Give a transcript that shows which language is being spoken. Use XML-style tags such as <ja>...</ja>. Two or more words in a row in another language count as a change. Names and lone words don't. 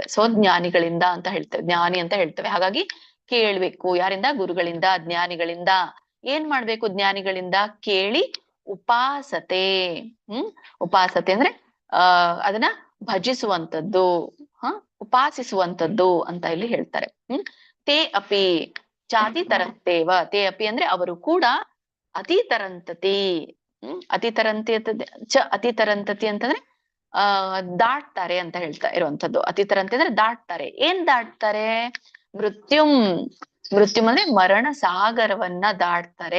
<kn>ಸೊ ಜ್ಞಾನಿಗಳಿಂದ ಅಂತ ಹೇಳ್ತೇವೆ, ಜ್ಞಾನಿ ಅಂತ ಹೇಳ್ತೇವೆ. ಹಾಗಾಗಿ ಕೇಳ್ಬೇಕು. ಯಾರಿಂದ? ಗುರುಗಳಿಂದ, ಜ್ಞಾನಿಗಳಿಂದ. ಏನ್ ಮಾಡ್ಬೇಕು? ಜ್ಞಾನಿಗಳಿಂದ ಕೇಳಿ ಉಪಾಸತೆ. ಉಪಾಸತೆ ಅಂದ್ರೆ ಅದನ್ನ ಭಜಿಸುವಂತದ್ದು, ಉಪಾಸಿಸುವಂತದ್ದು ಅಂತ ಇಲ್ಲಿ ಹೇಳ್ತಾರೆ.</kn> <sa>ತೇ ಅಪಿ ಚಾತಿ ತರಂತೇವ. ತೇ ಅಪಿ</sa> <kn>ಅಂದ್ರೆ ಅವರು ಕೂಡ ಅತಿತರಂತತಿ. ಅತಿತರಂತಿ ಚ ಅತಿತರಂತತಿ ಅಂತಂದ್ರೆ ದಾಟ್ತಾರೆ ಅಂತ ಹೇಳ್ತಾ ಇರುವಂತದ್ದು. ಅತಿತರಂತಿ ಅಂದ್ರೆ ದಾಟ್ತಾರೆ. ಏನ್ ದಾಟ್ತಾರೆ? ಮೃತ್ಯುಂ. ಮೃತ್ಯುಂ ಅಂದ್ರೆ ಮರಣ ಸಾಗರವನ್ನ ದಾಟ್ತಾರೆ.</kn>